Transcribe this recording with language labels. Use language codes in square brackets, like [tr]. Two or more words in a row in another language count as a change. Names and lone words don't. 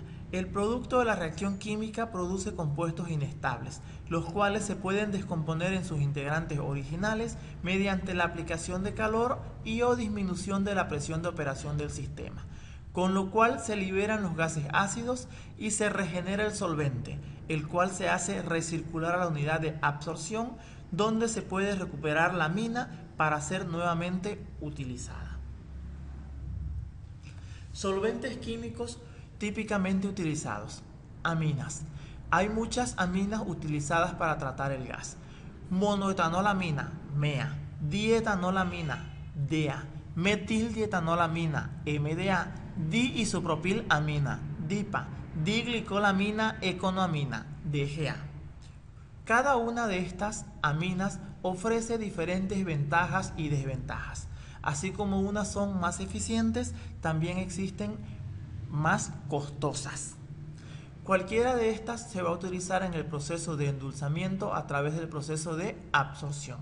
[es] El producto de la reacción química produce compuestos inestables, los cuales se pueden descomponer en sus integrantes originales mediante la aplicación de calor y o disminución de la presión de operación del sistema, con lo cual se liberan los gases ácidos y se regenera el solvente, el cual se hace recircular a la unidad de absorción, donde se puede recuperar la amina para ser nuevamente utilizada. Solventes químicos típicamente utilizados. Aminas. Hay muchas aminas utilizadas para tratar el gas. Monoetanolamina, MEA. Dietanolamina, DEA. Metildietanolamina, MDA. Diisopropilamina, DIPA. Diglicolamina econoamina, DGA. Cada una de estas aminas ofrece diferentes ventajas y desventajas. Así como unas son más eficientes, también existen más costosas. Cualquiera de estas se va a utilizar en el proceso de endulzamiento a través del proceso de absorción.